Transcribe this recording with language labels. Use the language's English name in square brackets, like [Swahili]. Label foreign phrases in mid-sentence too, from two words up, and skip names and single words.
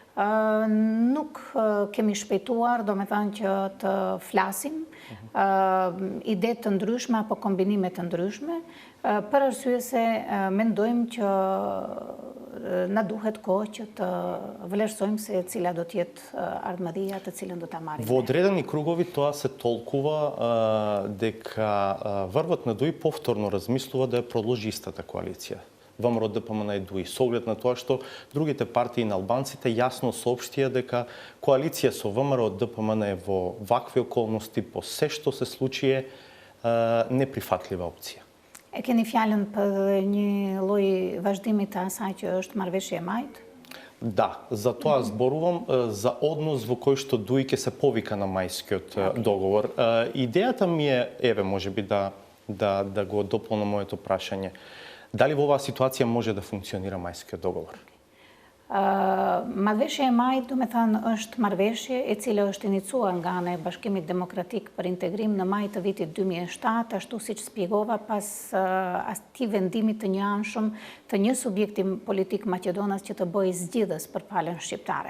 [Albanian] nuk kemi shpejtuar, do me thënë që të flasim ide të ndryshme apo kombinime të ndryshme, për arsye se mendojmë që na duhet kohë që të vlerësojmë se cila do të jetë ardhmëria të cilën do ta marrim. [Macedonian] Во одредени кругови тоа се толкува дека врвот на ДУИ повторно размислува да ја продолжи истата коалиција. ВМРО ДПМН и ДУИ, со оглед на тоа што другите партии на албанците јасно соопштија дека коалиција со ВМРО ДПМН е во вакви околности по се што се случи е неприфатлива опција. [Albanian] E keni fjalën për një lloj vazhdimi të asaj që është marrëveshje e majt? [Macedonian] Да, за тоа зборувам, за однос во кој што ДУИ ќе се повика на мајскиот договор. Идејата ми е, еве, можеби да го дополнам моето прашање. Дали во оваа ситуација може да функционира мајскиот договор? [Albanian] Marrëveshja e majit, do me thënë, është marrëveshje e cila është inicuar nga ana e Bashkimit Demokratik për Integrim në maj të vitit 2007, ashtu siç shpjegova pas atij vendimit të njëanshëm të një subjekti politik maqedonas që të bëjë zgjidhës për palën shqiptare.